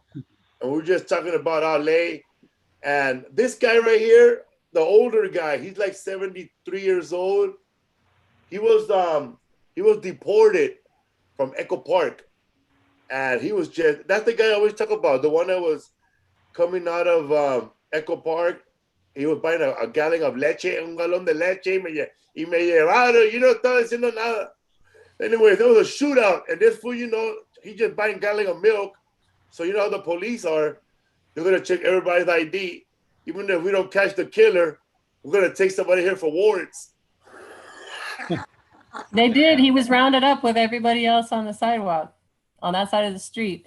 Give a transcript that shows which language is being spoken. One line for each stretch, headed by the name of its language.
English: And we were just talking about LA. And this guy right here, the older guy, he's like 73 years old. He was deported from Echo Park. And he was just, that's the guy I always talk about, the one that was coming out of Echo Park. He was buying a gallon of
Spanish: leche, un galón de leche, y me llevaron, estaba diciendo nada.
English: Anyway, there was a shootout, and this fool, he just buying a gallon of milk. So you know how the police are. They're going to check everybody's ID. Even if we don't catch the killer, we're going to take somebody here for warrants. They did. He was rounded up with everybody else on the sidewalk, on that side of the street.